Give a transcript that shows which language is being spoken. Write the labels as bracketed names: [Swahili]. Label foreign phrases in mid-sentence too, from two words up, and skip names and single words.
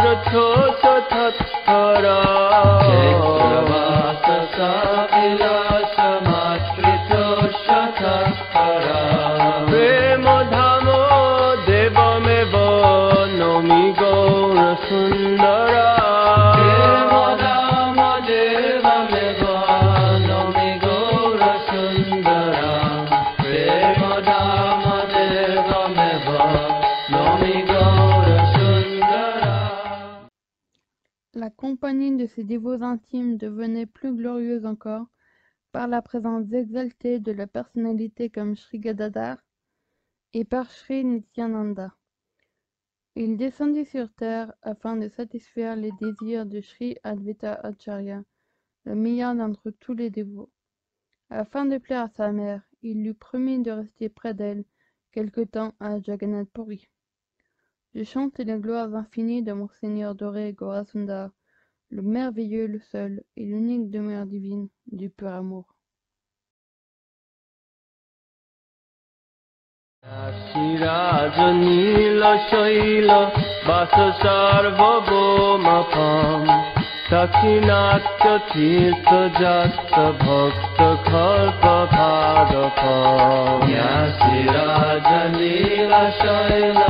[Sanskrit] ছোট থর ক্ষেত্রবাস সবিলাস মাত্র ছোট থর প্রেম ধাম দেবমেব নমি গৌর সুন্দর প্রেম ধাম দেবমেব নমি গৌর সুন্দর প্রেম ধাম দেবমেব নমি গৌর সুন্দর. [French] La compagnie de ses dévots intimes devenait plus glorieuse encore par la présence exaltée de la personnalité comme Sri Gadadhar et par Sri Nityananda. Il descendit sur terre afin de satisfaire les désirs de Sri Advaita Acharya, le meilleur d'entre tous les dévots. Afin de plaire à sa mère, il lui promit de rester près d'elle quelque temps à Jagannath Puri. Je chante les gloires infinies de mon Seigneur doré, Gaurasundar, le merveilleux, le seul et l'unique demeure divine du pur amour. [Sanskrit] राजनील शैल वास सार्वभौमपम् दाक्षिणात्य तीर्थ जात भक्त कल्प भदपम् यसि राजनील शैल